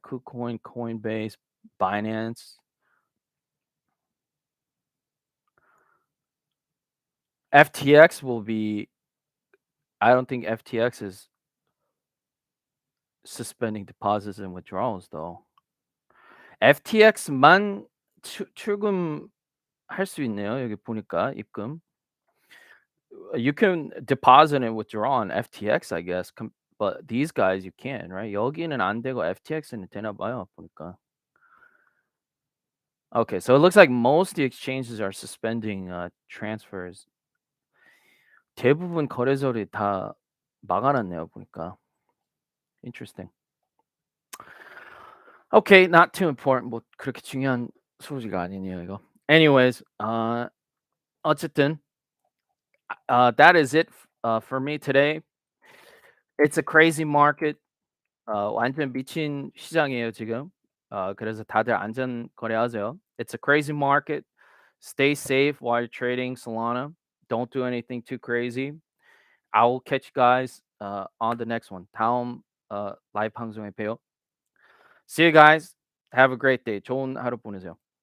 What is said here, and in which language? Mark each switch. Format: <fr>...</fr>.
<en>KuCoin, Coinbase, Binance. FTX will be. I don't think FTX is suspending deposits and withdrawals though.</en> <ko>FTX만 출금할 수 있네요. 여기 보니까 입금.</ko> <en>You can deposit and withdraw on FTX, I guess. But these guys you can, right?</en> <ko>여기는 안 되고 FTX는 되나 봐요. 보니까.</ko> <en>Okay, so it looks like most of the exchanges are suspending transfers.</en> <ko>대부분 거래소를 다 막아놨네요. 보니까.</ko> <en>Interesting. Okay, not too important.</en> <ko>뭐 그렇게 중요한 소식이 아니네요, 이거.</ko> <en>Anyways, 어쨌든 that is it for me today. It's a crazy market.</en> <ko>완전 미친 시장이에요, 지금. 그래서 다들 안전 거래하세요.</ko> <en>It's a crazy market. Stay safe while you're trading Solana. Don't do anything too crazy. I will catch you guys on the next one.</en> <ko>다음 라이브 방송에 봬요.</ko> <en>See you guys. Have a great day.</en> <ko>좋은 하루 보내세요.</ko>